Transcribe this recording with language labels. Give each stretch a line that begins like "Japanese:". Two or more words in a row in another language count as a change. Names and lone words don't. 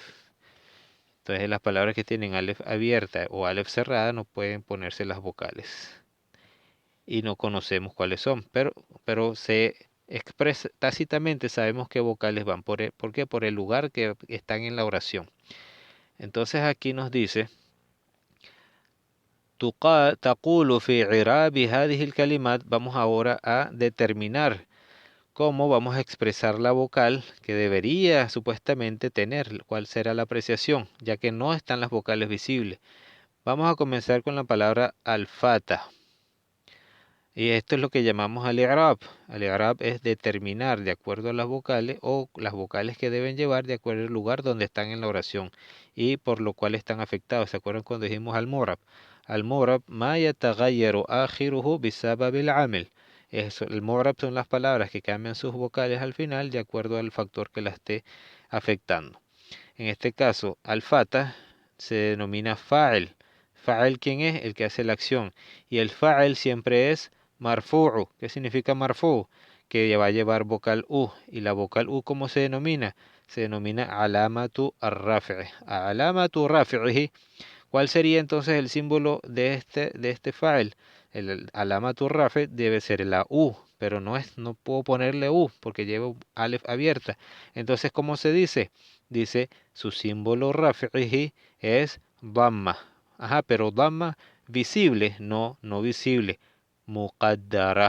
Spanish: Entonces las palabras que tienen alef abierta o alef cerrada no pueden ponerse las vocales. Y no conocemos cuáles son. Pero se expresa tácitamente, sabemos qué vocales van. ¿Por qué? Por el lugar que están en la oración. Entonces aquí nos dice
Arabic: تقول في إعراب هذه الكلمات.
Spanish: Vamos ahora a determinar cómo vamos a expresar la vocal que debería supuestamente tener, cuál será la apreciación, ya que no están las vocales visibles. Vamos a comenzar con la palabra al-fata. Y esto es lo que llamamos al-i'rab. Al-i'rab es determinar de acuerdo a las vocales o las vocales que deben llevar de acuerdo al lugar donde están en la oración y por lo cual están afectados. ¿Se acuerdan cuando dijimos al-mu'rab?
Arabic: المعرب ما يتغير آخره بسبب العامل.
Spanish: Eso, el mu'rab son las palabras que cambian sus vocales al final de acuerdo al factor que la esté afectando. En este caso, al-fata se denomina fa'il. Fa'il, ¿quién es? El que hace la acción. Y el fa'il siempre es marfu'u. ¿Qué significa marfu'u? Que va a llevar vocal U. ¿Y la vocal U cómo se denomina? Se denomina
Arabic: علامة الرفع علامة رفعه.
Spanish: ¿Cuál sería entonces el símbolo de este fa'il? El
Arabic: علامة رفع
Spanish: debe ser la U, pero no puedo ponerle U porque llevo alef abierta. Entonces, ¿cómo se dice? Dice, su símbolo raf'ihi es dhamma. Ajá, pero dhamma visible, no visible. Muqaddara.